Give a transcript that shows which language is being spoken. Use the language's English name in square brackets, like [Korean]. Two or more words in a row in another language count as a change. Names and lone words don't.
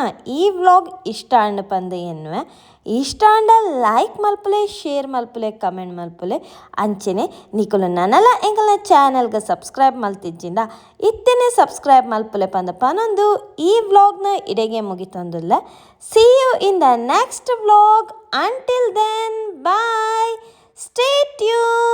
[Tulu] ಈ ವ್ಲಾಗ್ ಇಷ್ಟ ಅಂಡ್ ಪಂದೆ ಎನ್ನುವೆ ಇಷ್ಟ ಅಂಡ ಲೈಕ್ ಮಲ್ಪಲೆ ಶೇರ್ ಮಲ್ಪಲೆ ಕಮೆಂಟ್ ಮಲ್ಪಲೆ ಅಂಚೆನೆ ನಿಕುಲು ನನಲ ಎಂಕಲ್ನ ಚಾನಲ್ಗೆ ಸಬ್ಸ್ಕ್ರೈಬ್ ಮಲ್ತಿಜ್ಜಿಂದ ಇತ್ತೇನೆ ಸಬ್ಸ್ಕ್ರೈಬ್ ಮಲ್ಪಲೆ ಪಂದ ಪನೊಂದು ಈ ವ್ಲಾಗ್ನ ಇಡೆಗೆ ಮುಗಿತೊಂದುಲ್ಲ. [English] See you in the next vlog. Until then bye, stay tuned.